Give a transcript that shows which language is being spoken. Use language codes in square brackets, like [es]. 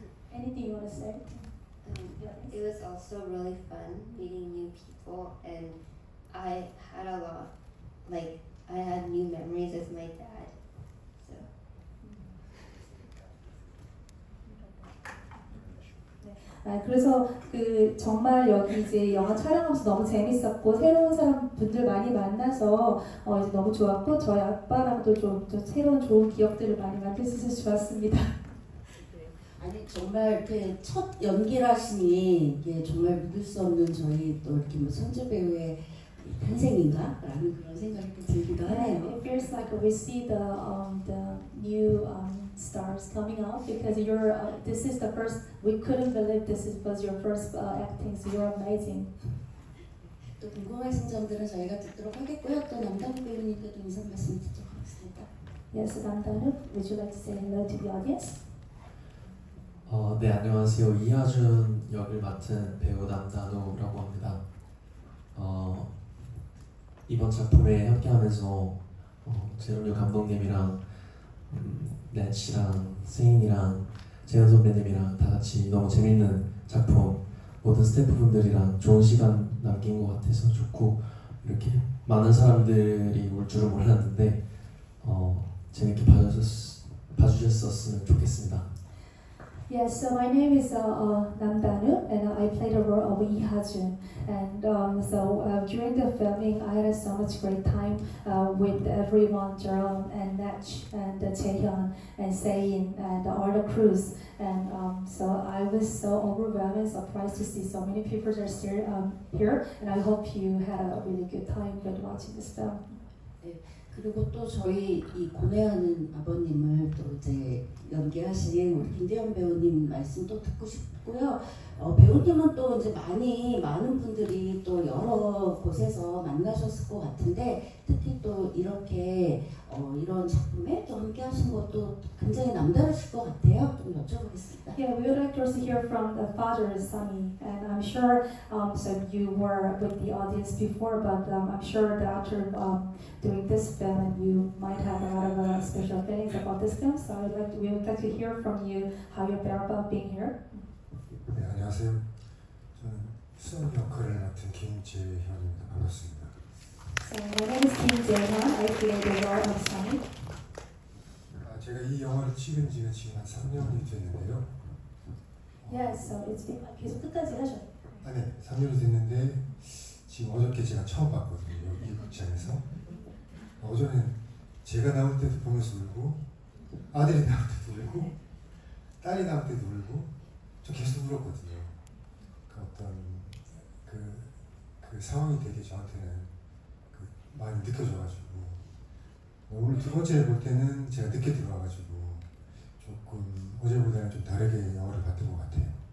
[en] Anything you want to say? It was also really fun meeting new people, and I had a lot, I had new memories with my dad. So [ko] 그래서 정말 여기 이제 영화 촬영하면서 너무 재밌었고 새로운 분들 많이 만나서 이제 너무 좋았고 저희 아빠랑도 좀 새로운 좋은 기억들을 많이 만들 수 있어서 좋았습니다. 아니 정말 첫 연기를 하시니 이게 정말 믿을 수 없는 저희 또 이렇게 뭐 선주 배우의 탄생인가? 라는 그런 생각이 들기도 하네요. [en] It feels like we see the new stars coming out because this is the first. We couldn't believe was your first acting, so you're amazing. [ko] 또 궁금하신 점들은 저희가 듣도록 하겠고요. 또 남다른 배우님께도 인사 말씀 듣도록 하겠습니다. [en] Yes, Namdanu, would you like to say hello to the audience? [ko] 네, 안녕하세요. 이하준 역을 맡은 배우 남다누라고 합니다. 이번 작품에 함께하면서 제롬유 감독님이랑 넷이랑 세인이랑 재현 선배님이랑 다 같이 너무 재밌는 작품, 모든 스태프분들이랑 좋은 시간 남긴 것 같아서 좋고, 이렇게 많은 사람들이 올 줄은 몰랐는데 재밌게 봐주셨으면 좋겠습니다. [en] Yes, so my name is Namdanu, and I played the role of Lee Ha-jun. And during the filming, I had so much great time with everyone, Jerome and Natch and Jaehyun and Sein and all the crews. And so I was so overwhelmed and surprised to see so many people are still here. And I hope you had a really good time with watching this film. [ko] 그리고 또 저희 이 고뇌하는 아버님을 또 이제 연기하신 우리 김대현 배우님 말씀도 듣고 싶고요. 배우님은 또 이제 많은 분들이 또 여러 곳에서 만나셨을 것 같은데 특히 또 이렇게 이런 작품에 또 함께 하신 것도 굉장히 남다르실 것 같아요. 좀 여쭤보겠습니다. [en] Yeah, we would like to also hear from the father, Sunny, and I'm sure so you were with the audience before, but I'm sure that after doing this film, and you might have a lot of special feelings about this film. So we would like to hear from you how you feel about being here. [ko] 네, 안녕하세요. 저는 수원 역할을 맡은 김재현입니다. 반갑습니다. [en] So my name is Kim Jae-hyun. I play the role of Sunny. [ko] 제가 이 영화를 찍은 지는 지금 한 3년이 됐는데요. [en] Yes, so it's been [ko] 계속 끝까지 하셔. 네, 3년이 됐는데 지금 어저께 제가 처음 봤거든요. 이 극장에서. 어제는 제가 나올 때도 보면서 울고, 아들이 나올 때도 울고, 딸이 나올 때도 울고, 저 계속 울었거든요. 그 어떤 그 상황이 되게 저한테는 많이 느껴져가지고, 오늘 두 번째 볼 때는 제가 늦게 들어와가지고 조금 어제보다는 좀 다르게 영화를 봤던 것 같아요.